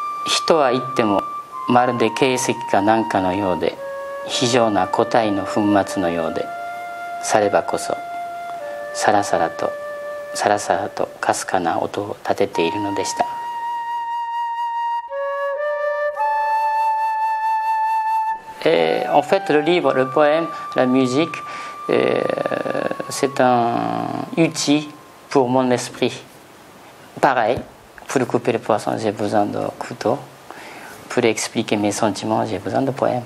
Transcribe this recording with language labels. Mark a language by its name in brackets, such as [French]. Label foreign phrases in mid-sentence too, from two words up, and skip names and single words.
[Japanese] 人は言ってもまるで形石か何かのようで非常な個体の粉末のようでさればこそさらさらとさらさらとかすかな音を立てているのでした。 [French] En fait, le livre, le poème, la musique, c'est un outil pour mon esprit. Pareil, pour couper le poisson, j'ai besoin de couteau. Pour expliquer mes sentiments, j'ai besoin de poèmes.